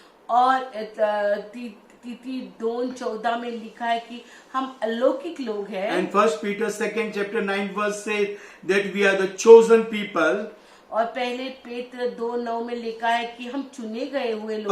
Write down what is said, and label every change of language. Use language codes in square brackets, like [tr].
[hi] और तिथि 2:14 में लिखा है कि हम अलौकिक लोग हैं। [en] And 1 Peter 2nd chapter 9 verse says that we are the chosen people, [hi] और पहले पेत्र 2:9 में लिखा है कि हम चुने गए हुए लोग